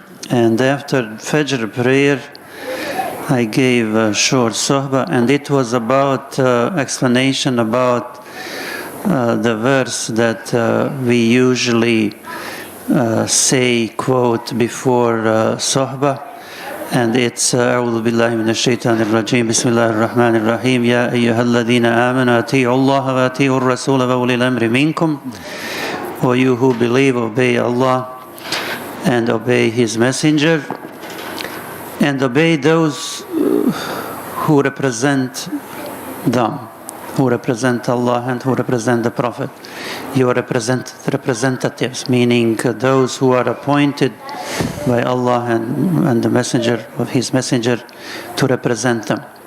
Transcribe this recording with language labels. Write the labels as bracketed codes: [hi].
[en] And after Fajr prayer, I gave a short sohbah, and it was about explanation about the verse that we usually say, quote, before sohbah. And it's [ar] أعوذ بالله من الشيطان الرجيم بسم الله الرحمن الرحيم يا أيها الذين آمنوا أطيعوا الله وأطيعوا الرسول وأولي الأمر منكم. [en] O you who believe, obey Allah and obey His Messenger, and obey those who represent them, who represent Allah and who represent the Prophet. You are representatives, meaning those who are appointed by Allah and the Messenger of His Messenger to represent them.